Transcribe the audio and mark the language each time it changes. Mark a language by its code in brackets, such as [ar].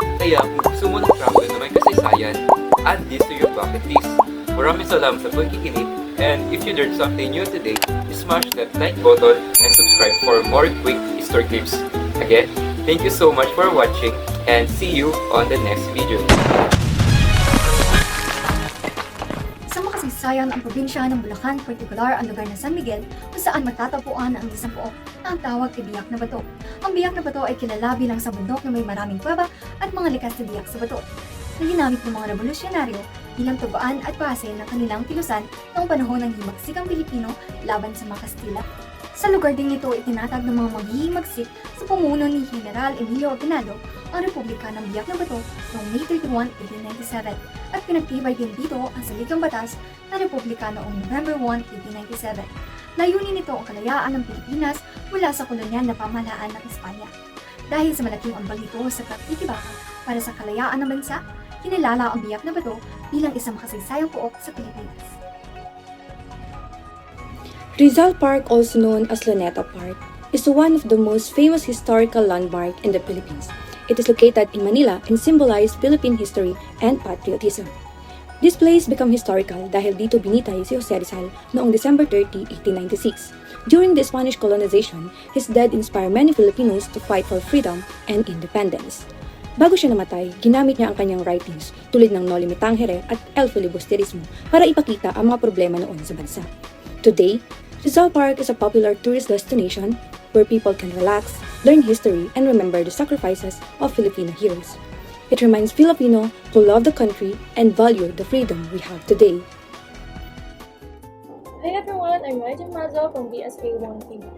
[tl] Kaya kung gusto mo ng travel na may kasaysayan, [en] add this to your bucket list. [tl] Maraming salamat sa pagkikinig, [en] and if you learned something new today, smash that like button and subscribe for more quick history clips. Again, thank you so much for watching, and see you on the next video. [tl] Sa makasaysayan ang probinsya ng Bulacan, partikular ang lugar ng San Miguel, kung saan matatagpuan ang isang pook na ang tawag ay Biak na Bato. Ang Biak na Bato ay kilala bilang sa bundok na may maraming kuweba at mga likas na biyak sa bato, na ginamit ng mga revolusyonaryo bilang tubaan at base ng kanilang kilusan noong panahon ng himagsikang Pilipino laban sa mga Kastila. Sa lugar din ito itinatag ng mga maghihimagsik sa pumuno ni General Emilio Aguinaldo ang Republika ng Biak na Bato noong May 31, 1897 at pinagtibay din dito ang saligang batas ng Republika noong November 1, 1897. Layunin nito ang kalayaan ng Pilipinas mula sa kolonyal na pamahalaan ng Espanya. Dahil sa malaking ambag nito sa pagtitibaka para sa kalayaan ng bansa, kinilala ang Biak na Bato bilang isang makasaysayang pook sa Pilipinas. [en] Rizal Park, also known as Luneta Park, is one of the most famous historical landmarks in the Philippines. It is located in Manila and symbolizes Philippine history and patriotism. This place became historical [tl] dahil dito binitay si Jose Rizal noong December 30, 1896. [en] During the Spanish colonization, his death inspired many Filipinos to fight for freedom and independence. [tl] Bago siya namatay, ginamit niya ang kanyang writings tulad ng Noli Me Tangere at El Filibusterismo para ipakita ang mga problema noon sa bansa. [en] Today, Rizal Park is a popular tourist destination where people can relax, learn history, and remember the sacrifices of Filipino heroes. It reminds Filipino to love the country and value the freedom we have today. Hi everyone, I'm Rajan Mazo from BSA 1P.